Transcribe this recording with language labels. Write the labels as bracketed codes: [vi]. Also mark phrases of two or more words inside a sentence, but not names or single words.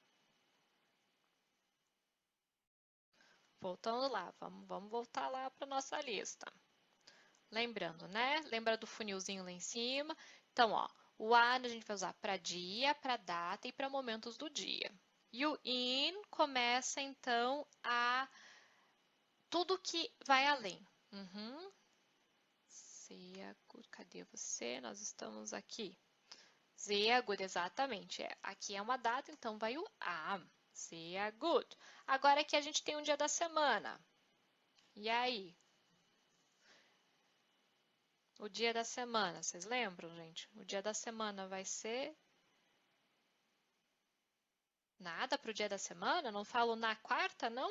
[pt] Voltando lá, vamos voltar lá para nossa lista. Lembrando, né? Lembra do funilzinho lá em cima? Então, ó, o a a gente vai usar para dia, para data e para momentos do dia. E o in começa, então, a tudo que vai além. [de] Sehr gut. [pt] Cadê você? Nós estamos aqui. [de] Sehr gut, [pt] exatamente. Aqui é uma data, então vai o am. [de] Sehr gut. [pt] Agora aqui a gente tem um dia da semana. E aí? O dia da semana, vocês lembram, gente? O dia da semana vai ser nada para o dia da semana? Não falo na quarta, não?